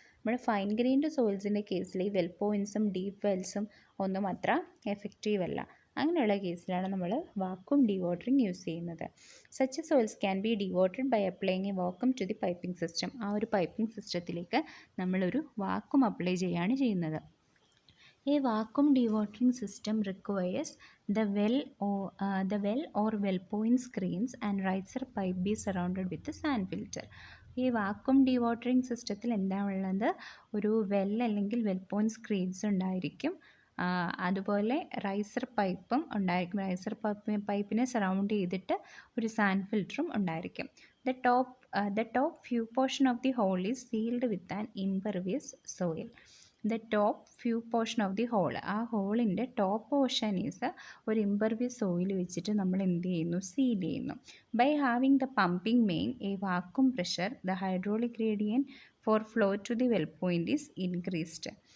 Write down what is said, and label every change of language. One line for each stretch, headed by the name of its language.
Malayalam: നമ്മുടെ fine grained സോയിൽസിൻ്റെ കേസിൽ ഈ വെൽ പോയിൻറ്റ്സും ഡീപ്പ് വെൽസും ഒന്നും അത്ര എഫക്റ്റീവ് അല്ല. അങ്ങനെയുള്ള കേസിലാണ് നമ്മൾ വാക്വം ഡീവാട്ടറിങ് യൂസ് ചെയ്യുന്നത്.
English: Such soils can be dewatered by applying a vacuum to the piping system.
Malayalam: ആ ഒരു പൈപ്പിംഗ് സിസ്റ്റത്തിലേക്ക് നമ്മളൊരു വാക്വം അപ്ലൈ ചെയ്യുകയാണ് ചെയ്യുന്നത്.
English: A vacuum dewatering system requires the well or well point screens and riser pipe be surrounded with a sand filter.
Malayalam: ഈ vacuum ഡീവാട്ടറിങ് സിസ്റ്റത്തിൽ എന്താണുള്ളത്? ഒരു വെൽ അല്ലെങ്കിൽ വെൽ പോയിൻറ്റ് സ്ക്രീൻസ് ഉണ്ടായിരിക്കും, അതുപോലെ റൈസർ പൈപ്പും ഉണ്ടായിരിക്കും. റൈസർ പൈപ്പിനെ സറൗണ്ട് ചെയ്തിട്ട് ഒരു സാൻഡ് ഫിൽറ്ററും ഉണ്ടായിരിക്കും.
English: The top few portion of the hole is sealed with an impervious soil. The top few portion of the hole,
Malayalam: ആ ഹോളിൻ്റെ ടോപ്പ് പോർഷൻ ഈസ് ഒരു ഇംപെർവിയസ് സോയിൽ വെച്ചിട്ട് നമ്മൾ എന്ത് ചെയ്യുന്നു? സീൽ ചെയ്യുന്നു.
English: By having the pumping main a vacuum pressure the hydraulic gradient for flow to the well point is increased.